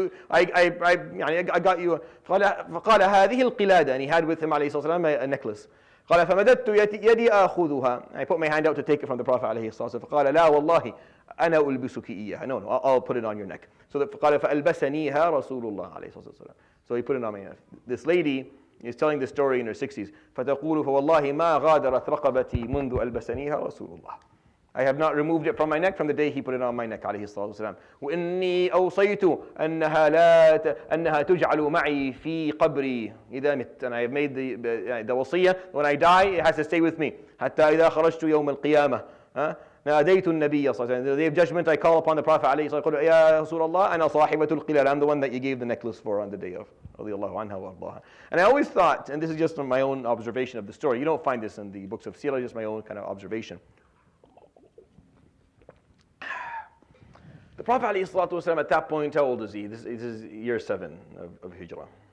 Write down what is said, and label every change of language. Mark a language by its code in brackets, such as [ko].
[en] I got you. [ar] فقال هذه القلادة, [en] and he had with him [ar] عليه الصلاة والسلام [en] a necklace. [ar] قال فمددت يدي آخذها. [en] I put my hand out to take it from the Prophet [ar] عليه الصلاة والسلام. فقال لا والله أنا ألبسك إياها. [en] No, I'll put it on your neck. [ar] So قال فألبسنيها رسول الله عليه الصلاة والسلام. [en] So he put it on my neck. This lady is telling this story in her 60s. [ar] فتقول فوالله ما غادرت رقبتي منذ ألبسنيها رسول الله. [en] I have not removed it from my neck from the day he put it on my neck [ar] عليه الصلاة والسلام. وإني أوصيت أنها تجعل معي في قبري إذا مت. [en] And I have made the وصية, when I die it has to stay with me. [ar] حتى إذا خرجت يوم القيامة ناديت النبي صلى الله عليه وسلم. [en] The day of judgment I call upon the Prophet [ar] عليه الصلاة والسلام. يا رسول الله أنا صاحبة القلال. [en] I'm the one that you gave the necklace for on the day of. [ar] رضي الله عنها وأرضاها. [en] And I always thought, and this is just my own observation of the story. You don't find this in the books of Seerah, just my own kind of observation. The Prophet ﷺ at that point, how old is he? This is year 7 of Hijrah.